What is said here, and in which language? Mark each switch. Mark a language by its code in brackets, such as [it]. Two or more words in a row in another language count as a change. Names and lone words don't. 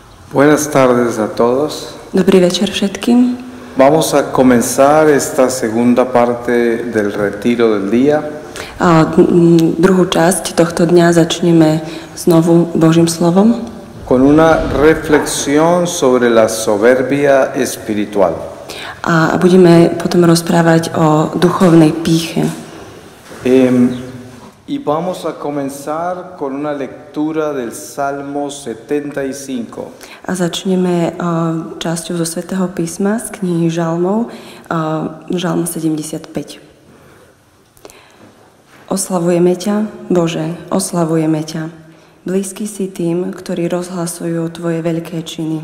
[es] Buenas tardes a todos. [sk] Dobrý večer všetkým. [es] Vamos a comenzar esta segunda parte del retiro del día. [sk] Druhú časť tohto dňa začneme znovu Božím slovom. [es] Con una reflexión sobre la soberbia espiritual. [sk] A budeme potom rozprávať o duchovnej pýche. [es] Y vamos a comenzar con una lectura del Salmo 75. [sk] A začneme časťou zo Svätého písma z knihy Žalmov, Žalm 75. Oslavujeme ťa, Bože, oslavujeme ťa. Blízky si tým, ktorí rozhlasujú tvoje veľké činy.